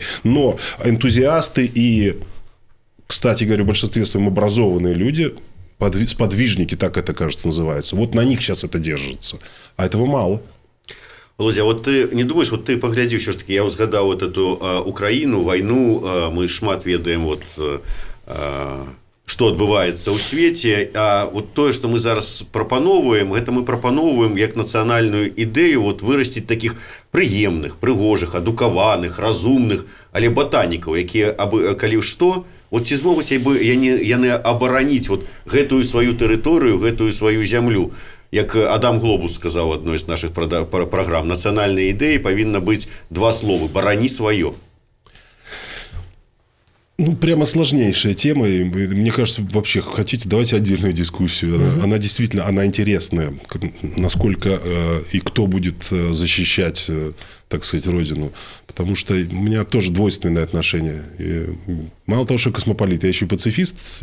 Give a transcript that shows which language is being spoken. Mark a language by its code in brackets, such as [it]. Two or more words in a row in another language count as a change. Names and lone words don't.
[ru] Но энтузиасты и, кстати говоря, в большинстве своем образованные люди, сподвижники, так это, кажется, называется, вот на них сейчас это держится. А этого мало. Володя, вот ты не думаешь, вот ты поглядзі, все ж таки, я узгадал вот эту Украину, войну, [be] мы шмат ведаем [ru] вот... [be] что адбываецца ў свеце, а вот тое, што мы зараз прапаноўваем, гэта мы прапаноўваем як нацыянальную ідэю вот вырасціць такіх прыемных, прыгожых, адукаваных, разумных, але батанікаў, якія калі што, вот ці змогуць яны абараніць вот гэтую сваю тэрыторыю, гэтую сваю зямлю. Як Адам Глобус сказаў адной з нашых праграм, нацыянальнай ідэі павінна быць два словы: барані сваё. [ru] Ну, прямо сложнейшая тема. И, мне кажется, вообще, хотите, давайте отдельную дискуссию. Она действительно, она интересная. Насколько и кто будет защищать, так сказать, Родину. Потому что у меня тоже двойственное отношение. И мало того, что космополит, я еще и пацифист.